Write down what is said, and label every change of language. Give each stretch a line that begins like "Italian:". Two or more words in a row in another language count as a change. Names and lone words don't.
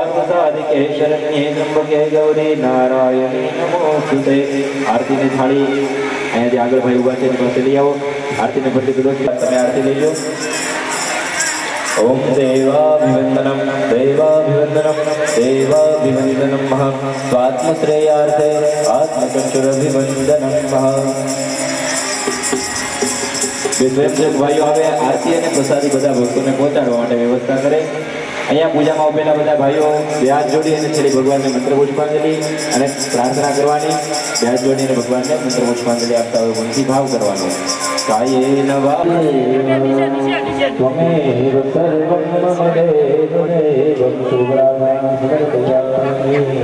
Sanskrit: साधिके शरण्ये त्र्यंबके गौरी नारायणी नमोस्तुते।
Gujarati: આરતી ને થાળી અહીંયાથી આગળ ભાઈ ઉભા છે એની પાસે લઈ આવો। આરતીને ભરતી કરો તમે આરતી લઈ લો।
Sanskrit: ओम देवाभिवंदनम देवाभिवंदनम देवाभिवंदनम स्वात्मश्रेयार्थे आत्मचक्षुरभिवंदनम।
Gujarati: સ્વયંસેવક ભાઈઓ હવે આરતી અને પ્રસાદી બધા ભક્તોને પહોંચાડવા માટે વ્યવસ્થા કરે। અહીંયા પૂજામાં ઉભેલા બધા ભાઈઓ બે હાથ જોડી અને છેલ્લી ભગવાનને મંત્ર પુષ્પાંજલિ અને પ્રાર્થના કરવાની। બે હાથ જોડીને ભગવાનને મંત્ર પુષ્પાંજલિ આપતા હોય મનથી ભાવ કરવાનો।
Sanskrit: કાયેન ત્વમેવ સર્વં મમ દેવદેવં શુભ્રાભં સર્વયામિ।